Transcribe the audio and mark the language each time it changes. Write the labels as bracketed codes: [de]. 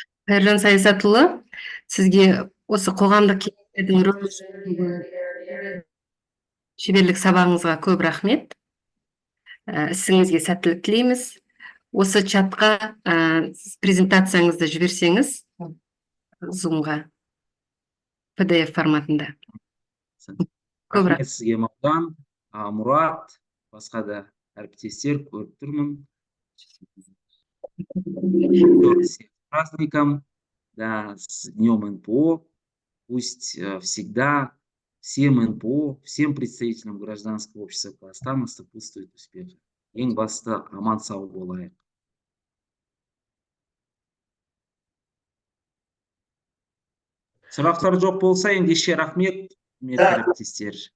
[kk] Кайыржан Саясатұлы, сізге осы қоғамдық кеңестердің рөлі жөніндегі шеберлік сабағыңызға көп рахмет. Ісіңізге сәттілік тілейміз. Осы чатқа сіз презентацияңызды жіберсеңіз, Zoom-ға, PDF форматында. Көп Рахмет сізге, Мағжан, Мұрат, басқа да әріптестер, көріп тұрмын. [ru] Всех с праздником, да, с Днем НПО. Пусть всегда всем НПО, всем представителям гражданского общества Казахстана сопутствует успех. [kk] Ең басты аман сау болайық. Сұрақтар жоқ болса, ендеше рахмет, құрметті әріптестер.